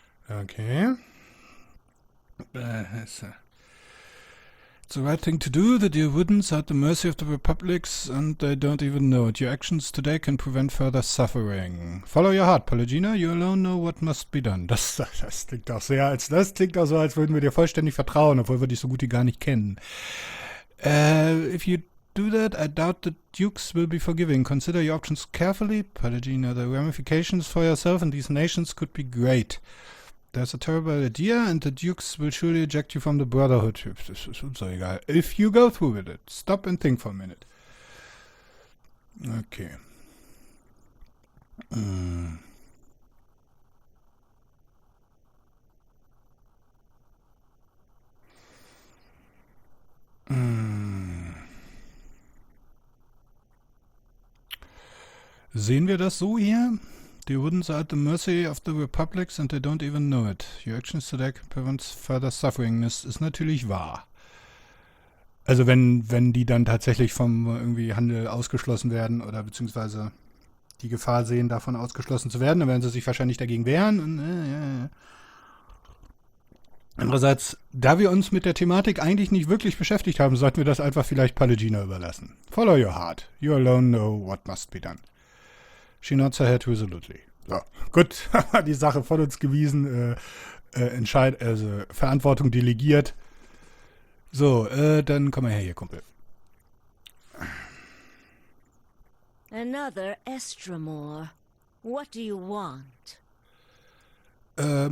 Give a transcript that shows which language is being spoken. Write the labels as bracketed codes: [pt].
[en] Okay. It's the right thing to do. The Deerwoodens are at the mercy of the Republics, and they don't even know it. Your actions today can prevent further suffering. Follow your heart, Pallegina. You alone know what must be done. [de] Das klingt auch das klingt auch so, als würden wir dir vollständig vertrauen, obwohl wir dich so gut wie gar nicht kennen. [en] If you do that, I doubt the Dukes will be forgiving. Consider your options carefully, Pallegina. The ramifications for yourself and these nations could be great. There's a terrible idea, and the Dukes will surely eject you from the Brotherhood. [de] Das ist uns so egal. [en] If you go through with it, stop and think for a minute. Okay. [de] Sehen wir das so hier? [en] The Woodens are at the mercy of the Republics and they don't even know it. Your actions today can prevent further suffering. [de] Das ist natürlich wahr. Also wenn die dann tatsächlich vom irgendwie Handel ausgeschlossen werden oder beziehungsweise die Gefahr sehen, davon ausgeschlossen zu werden, dann werden sie sich wahrscheinlich dagegen wehren. Und, Andererseits, da wir uns mit der Thematik eigentlich nicht wirklich beschäftigt haben, sollten wir das einfach vielleicht Pallegina überlassen. [en] Follow your heart. You alone know what must be done. She nods her head resolutely. [de] So, gut, die Sache von uns gewiesen, Verantwortung delegiert. So, dann komm mal her hier, Kumpel. [en] Another Estramore. What do you want?